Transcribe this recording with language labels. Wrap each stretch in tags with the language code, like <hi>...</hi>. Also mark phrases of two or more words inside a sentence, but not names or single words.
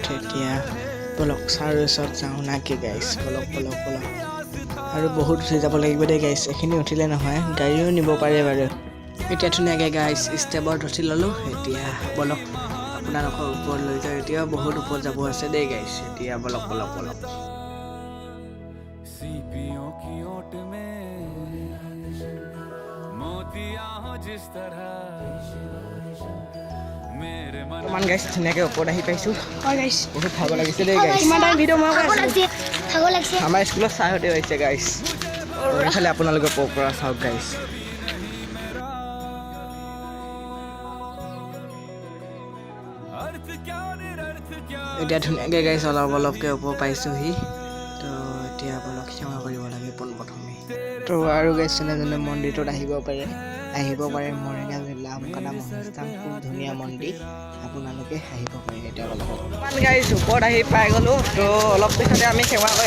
<as>এতিয়া বলক চাৰু ওচৰত যাওঁ না কি গাইছ, বলক বলক বলক। আৰু বহুত উঠি যাব লাগিব দেই গাইছ, এইখিনি উঠিলে নহয়, গাড়ীও নিব পাৰে বাৰু। এতিয়া ধুনীয়াকৈ গাইছ ষ্টেপত উঠি ল'লোঁ। এতিয়া বলক আপোনালোকৰ ওপৰত লৈ যাওঁ, এতিয়াও বহুত ওপৰত যাব আছে দেই গাইছ। এতিয়া বলক বলক বলক।</as> <hi>सीपियों की ओट में मोतिया हो जिस तरह मेरे मन</hi> <as>অকণমান গাইছ ধুনীয়াকৈ ওপৰত আহি পাইছোঁ। বহুত ভাগৰ লাগিছে দেই গাইছ। আমাৰ স্কুলত ছাৰহঁতেও আহিছে গাইছ। এইফালে আপোনালোকে ওপৰৰ পৰা চাওক গাইছ।</as> <hi>अर्थ क्या निरर्थ क्या</hi> <as>এতিয়া ধুনীয়াকৈ গাইছ অলপ অলপকৈ ওপৰ পাইছোঁহি। তো এতিয়া বলক সেৱা কৰিব লাগে পোনপ্ৰথমে। তো আৰু গাইছ যোনে মন্দিৰটোত আহিব পাৰে মৰিগাঁও জিলা আমকাদা মহেশ ধাম, খুব ধুনীয়া মন্দিৰ, আপোনালোকে আহিব পাৰে। এতিয়া অলপ গাইছ ওপৰত আহি পাই গ'লোঁ। তো অলপ পিছতে আমি সেৱা কৰিম।</as>